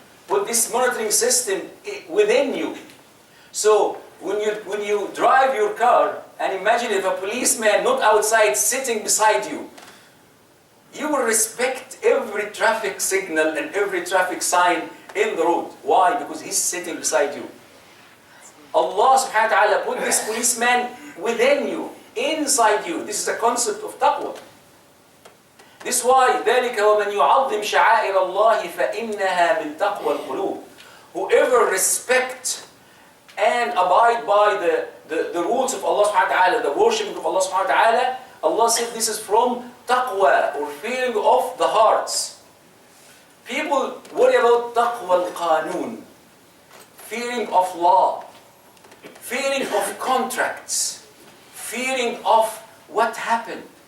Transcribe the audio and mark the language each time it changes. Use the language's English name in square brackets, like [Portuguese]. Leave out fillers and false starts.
[English] put this monitoring system within you. So when you drive your car, and imagine if a policeman, not outside, sitting beside you, you will respect every traffic signal and every traffic sign in the road. Why? Because he's sitting beside you. Allah subhanahu wa ta'ala put this policeman within you, inside you. This is the concept of taqwa. This is why [Arabic] ذلك ومن يعظم شعائر الله فإنها من تقوى القلوب. [English] Whoever respect and abide by the rules of Allah subhanahu wa ta'ala, the worshiping of Allah subhanahu wa ta'ala, Allah said this is from taqwa, or fearing of the hearts. People worry about taqwa al-qanun, fearing of law, fearing of contracts, fearing of what happened.